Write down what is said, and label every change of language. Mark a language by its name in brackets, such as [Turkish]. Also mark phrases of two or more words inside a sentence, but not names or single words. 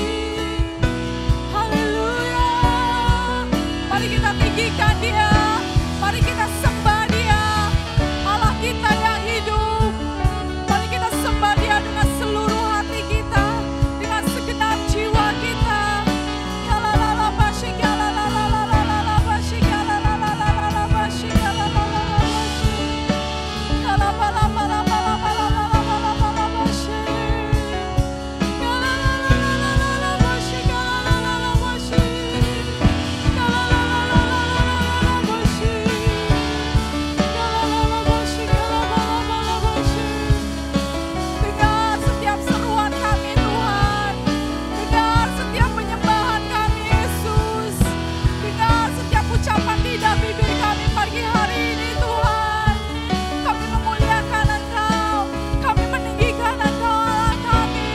[Indonesian] Haleluya. Mari kita tinggikan Dia. Mari kita sembah Dia. Allah kita yang hidup. Mari kita sembah Dia dengan seluruh hati kita, dengan segenap jiwa kita. Ya la la la basyik, ya la la la la la la la basyik, ya la la la la la la basyik, ya la la la la basyik. Ya la ba la ba la ba la ba la ba la ba la ba la basyik. Ya la la la la la la la basyik, ya la la la la basyik. Ya la la la la la la la la basyik. Ya la la la basyik, ya la ba la ba la basyik. Dengar setiap seruan kami Tuhan. Dengar setiap penyembahan kami Yesus. Dengar setiap ucapan lidah bibir kami pagi hari ini Tuhan. Kami memuliakan Engkau. Kami meninggikan Engkau Allah kami.